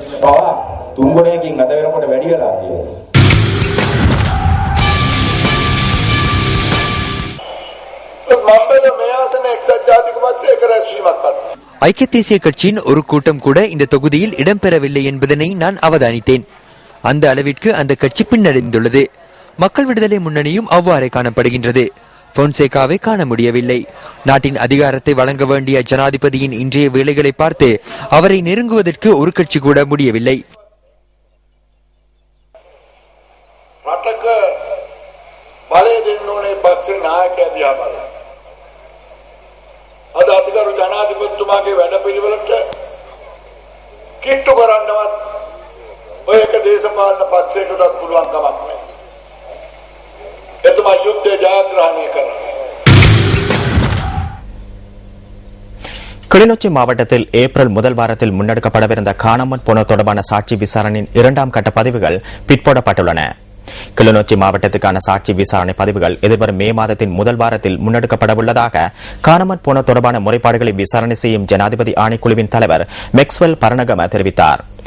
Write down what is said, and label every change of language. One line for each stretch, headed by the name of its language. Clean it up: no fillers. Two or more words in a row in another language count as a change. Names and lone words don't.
Tamil: ஐக்கிய தேசிய கட்சியின் ஒரு கூட்டம் கூட இந்த தொகுதியில் இடம்பெறவில்லை என்பதனை நான் அவதானித்தேன். அந்த அளவிற்கு அந்த கட்சி பின்னடைந்துள்ளது. மக்கள் விடுதலை முன்னணியும் அவ்வாறே காணப்படுகின்றது. பொன்சேகாவை காண முடியவில்லை. நாட்டின் அதிகாரத்தை வழங்க வேண்டிய ஜனாதிபதியின் இன்றைய வேலைகளை பார்த்து அவரை நெருங்குவதற்கு ஒரு கட்சி கூட முடியவில்லை.
Sinhala: අද අතිගරු ජනාධිපතිතුමාගේ වැඩපිළිවෙලට කිට්ටු කරන්නවත් ඔය එක දේශපාලන පක්ෂයකටවත් පුළුවන් කමක් නැහැ. එතුමා යුද්ධය ජයග්‍රහණය කරනවා.
Tamil: கிளிநொச்சி மாவட்டத்தில் ஏப்ரல் முதல் வாரத்தில் முன்னெடுக்கப்படவிருந்த காணாமல் போன தொடர்பான சாட்சி விசாரணையின் 2ஆம் கட்ட பதிவுகள் பிற்போடப்பட்டுள்ளன. கிளிநொச்சி மாவட்டத்துக்கான சாட்சி விசாரணை பதிவுகள் எதிர்வரும் மே மாதத்தின் முதல் வாரத்தில் முன்னெடுக்கப்பட உள்ளதாக காணாமற் போன தொடர்பான முறைப்பாடுகளை விசாரணை செய்யும் ஜனாதிபதி ஆணைக்குழுவின் தலைவர் மெக்ஸ்வெல் பரணகம தெரிவித்தார்.